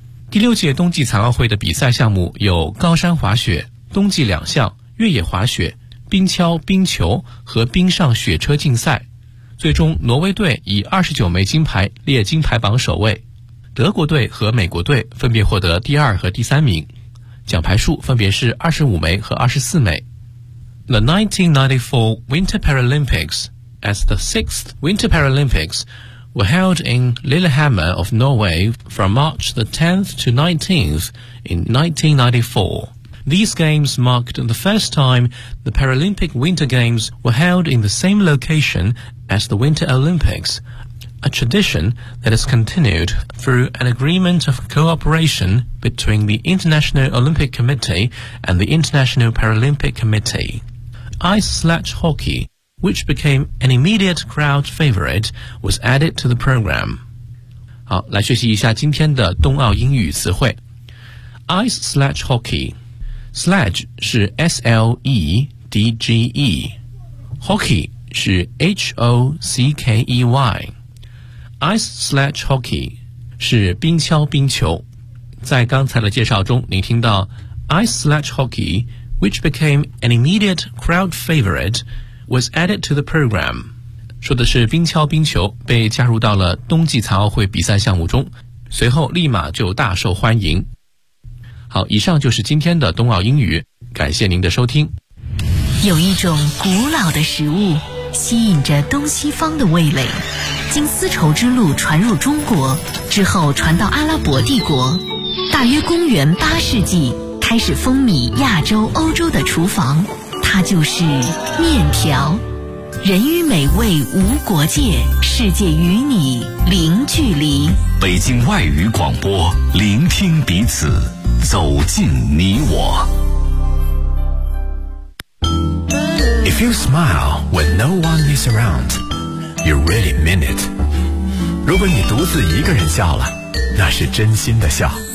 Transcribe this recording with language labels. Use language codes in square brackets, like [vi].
[zh] 第六届冬季残奥会的比赛项目有高山滑雪、冬季两项、越野滑雪、冰橇、冰球和冰上雪车竞赛，最终挪威队以29枚金牌列金牌榜首位，德国队和美国队分别获得第二和第三名，奖牌数分别是25枚和24枚。 [en] The 1994 Winter Paralympics, as the 6th Winter Paralympics, were held in Lillehammer of Norway from March the 10th to 19th in 1994. These games marked the first time the Paralympic Winter Games were held in the same location as the Winter Olympics, a tradition that has continued through an agreement of cooperation between the International Olympic Committee and the International Paralympic Committee. Ice sledge hockey, which became an immediate crowd favorite, was added to the program. [zh] 好，来学习一下今天的冬奥英语词汇。 [en] Ice sledge hockey. Sledge 是 S-L-E-D-G-E, Hockey 是 H-O-C-K-E-Y. [zh] Ice sledge hockey 是冰橇冰球。在刚才的介绍中，您听到 Ice sledge hockey, which became an immediate crowd favorite, was added to the program. 说的是冰橇冰球被加入到了冬季残奥会比赛项目中，随后立马就大受欢迎。好，以上就是今天的冬奥英语，感谢您的收听。有一种古老的食物吸引着东西方的味蕾，经丝绸之路传入中国之后传到阿拉伯帝国，大约公元八世纪开始风靡亚洲欧洲的厨房，它就是面条。人与美味无国界，世界与你零距离。北京外语广播，聆听彼此，走进你我。 [en] If you smile when no one is around, you really mean it. [zh] 如果你独自一个人笑了，那是真心的笑。